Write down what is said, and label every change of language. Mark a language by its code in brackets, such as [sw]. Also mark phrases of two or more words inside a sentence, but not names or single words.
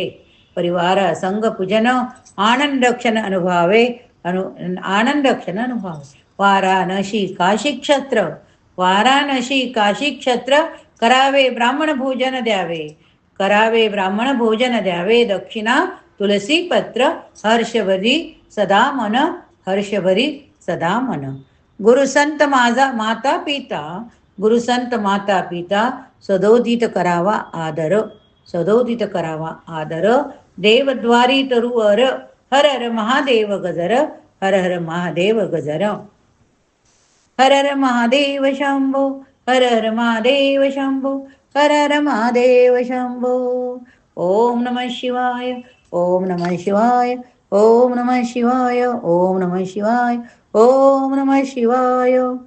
[mr] परिवार संघ पूजन आनंद क्षण अनुभवावे. आनंद क्षण अनुभवावे. वाराणसी काशी क्षेत्र. वाराणसी काशी क्षेत्र. करावे ब्राह्मण भोजन द्यावे. करावे ब्राह्मण भोजन द्यावे. दक्षिणा तुलसी पत्र. हर्षभरी सदा मन. हर्षभरी सदा मन. गुरुसंत माझा माता पिता. गुरुसंत माता पिता. सदोदित करावा आदर. सदोदित करावा आदर. देवद्वारी तरुवर. हर हर महादेव गजर. हर हर महादेव गजर. हर हर महादेव शंभो. हर हर महादेव शंभो. हर हर महादेव शंभो. [sa] ओम नमः शिवाय. ओम नमः शिवाय. ओम नमः शिवाय. ओम नमः शिवाय. ओम नमः शिवाय.